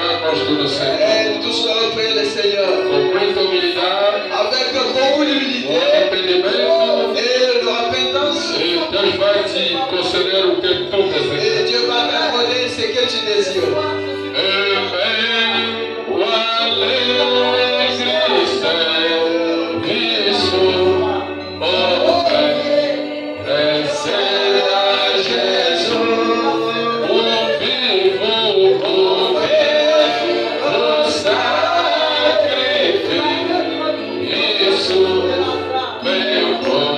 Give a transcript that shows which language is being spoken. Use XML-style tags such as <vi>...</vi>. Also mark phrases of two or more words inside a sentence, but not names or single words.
<pt>rosto do Senhor.</pt> <fr>Et tous allons prier le Seigneur</fr> <pt>Com muita humildade,</pt> <fr>avec beaucoup d'humilité</fr> <pt>com arrependimento.</pt> <fr>et de repentance.</fr> <pt>E Deus vai te conceder o que tu</pt> <fr>Et</fr> <pt>desejas.</pt> <fr>Dieu va t'accorder ce que tu désires.</fr> <pt>O alegre serviço, oferecer a Jesus o vivo sacrifício, meu</pt>